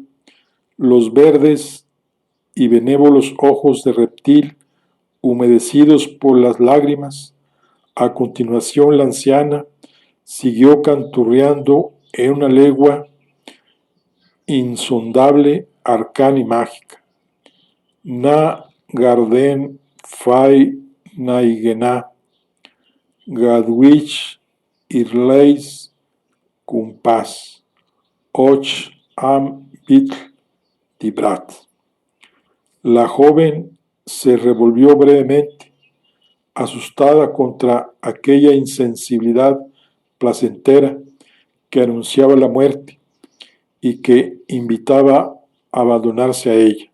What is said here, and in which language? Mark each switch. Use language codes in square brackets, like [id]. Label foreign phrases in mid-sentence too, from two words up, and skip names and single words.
[es] Los verdes y benévolos ojos de reptil, humedecidos por las lágrimas. A continuación la anciana siguió canturreando en una lengua insondable, arcana y mágica. Na garden fai naigena, gadwich irleis kumpas, och am bitl tibrat. La joven se revolvió brevemente, asustada contra aquella insensibilidad placentera que anunciaba la muerte y que invitaba a abandonarse a ella.